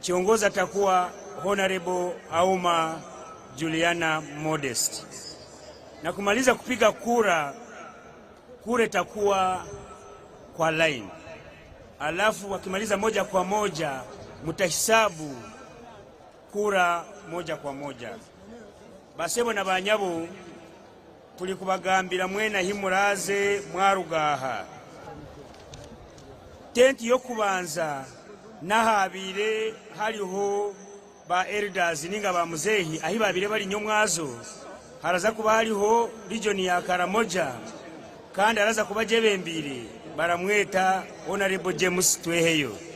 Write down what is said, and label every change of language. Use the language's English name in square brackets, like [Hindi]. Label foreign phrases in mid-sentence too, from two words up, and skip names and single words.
[Swahili] Kiongozi atakuwa Honorable Auma Juliana Modest. Na kumaliza kupiga kura, kura itakuwa kwa line. Alafu wakimaliza moja kwa moja, mutahisabu kura moja kwa moja. [Tooro] Basebo na banyabo tuli kubagambira mwena himuraze mwarugaha. Tenti yokubanza nahabire haliho ba elders ninga ba muzehi ahi babire bali nyomwazo. Haraza kuba haliho region ya Karamoja kandi araza kuba jebembire baramweta Honorable James Tweheyo.